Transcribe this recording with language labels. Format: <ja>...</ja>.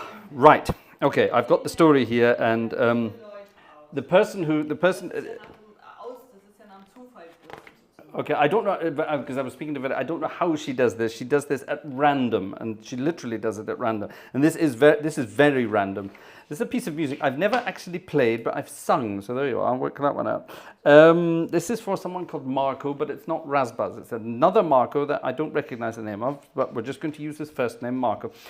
<en>Right. Okay, I've got the story here, and the person.</en> <de>Das ist ja nach dem Zufall.</de> <en>Okay, I don't know because I was speaking to Vera. I don't know how she does this. She does this at random, and she literally does it at random. And this is very random. This is a piece of music I've never actually played, but I've sung. So there you are. I'll work that one out. This is for someone called Marco, but it's not Razbaz. It's another Marco that I don't recognize the name of, but we're just going to use his first name, Marco.</en>